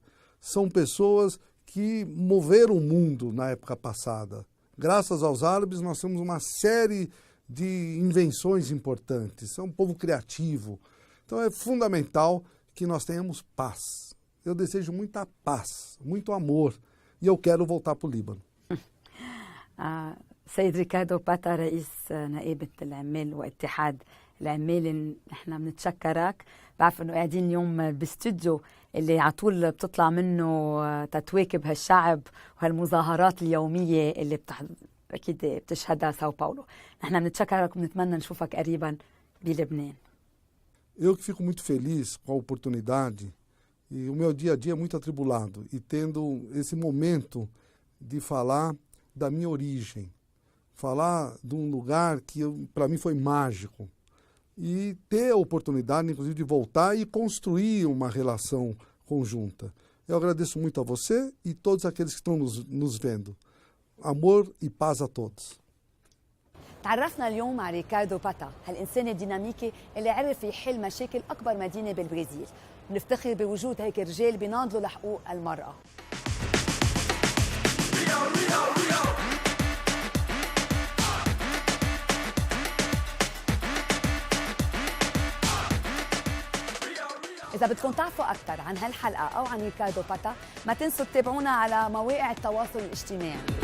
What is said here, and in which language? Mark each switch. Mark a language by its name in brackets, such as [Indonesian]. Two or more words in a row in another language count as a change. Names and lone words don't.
[Portuguese] São pessoas que moveram o mundo na época passada. Graças aos árabes, nós temos uma série de invenções importantes. É um povo criativo. Então, é fundamental que nós tenhamos paz. Eu desejo muita paz, muito amor, e eu quero voltar para o Líbano. [Arabic] سيد ريكاردو باتا رئيس نقابة العمال واتحاد العمال نحن بنتشكرك. بعرف انه قاعدين اليوم باستوديو اللي على طول بتطلع منه تتواكب هالشعب وهالمظاهرات اليوميه اللي اكيد بتشهدها ساو باولو. نحن بنتشكرك وبنتمنى نشوفك قريبا بلبنان. [Portuguese] Eu que fico muito feliz com a oportunidade, e o meu dia a dia é muito atribulado, e tendo esse momento de falar da minha origem, falar de um lugar que para mim foi mágico, e ter a oportunidade, inclusive, de voltar e construir uma relação conjunta. Eu agradeço muito a você e todos aqueles que estão nos vendo. Amor e paz a todos. [Arabic] تعرفنا اليوم على ريكاردو باتا، هالإنسان الديناميكي اللي عرف يحل مشاكل أكبر مدينة بالبرازيل. بنفتخر بوجود هيك رجال بيناضلوا لحقوق المرأة. إذا بدكم تعرفوا أكثر عن هالحلقة أو عن ريكاردو باتا ما تنسوا تتابعونا على مواقع التواصل الاجتماعي.